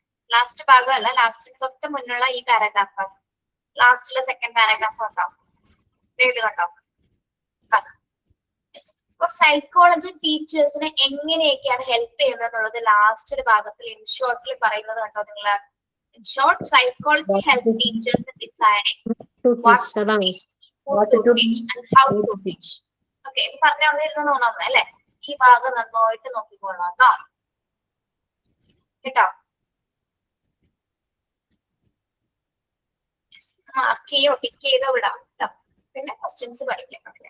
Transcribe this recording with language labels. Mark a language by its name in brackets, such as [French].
[Malayalam] Last ഭാഗമല്ല, ലാസ്റ്റിന് തൊട്ട് മുന്നുള്ള ഈ പാരഗ്രാഫ്, ലാസ്റ്റിലെ സെക്കൻഡ് പാരഗ്രാഫ് കണ്ടോ? ഇത് കണ്ടോ? അപ്പൊ സൈക്കോളജി ടീച്ചേഴ്സിനെ എങ്ങനെയൊക്കെയാണ് ഹെൽപ്പ് ചെയ്യുന്നത് എന്നുള്ളത് ലാസ്റ്റ് ഒരു ഭാഗത്തിൽ ഇൻ ഷോർട്ടിൽ പറയുന്നത് കണ്ടോ നിങ്ങള്? [English] In short, psychology helps teachers in deciding what to teach, who to teach, and how to teach. [Malayalam] Okay, ഇത് പറഞ്ഞു തന്നിരുന്നു തോന്നുന്നു അല്ലെ. ഈ ഭാഗം നന്നായിട്ട് നോക്കിക്കോളാം കേട്ടോ. മാർക്ക് ചെയ്യോ പിക്ക് ചെയ്തോ വിടാം കേട്ടോ. പിന്നെ ക്വസ്റ്റ്യൻസ് പഠിക്കാം.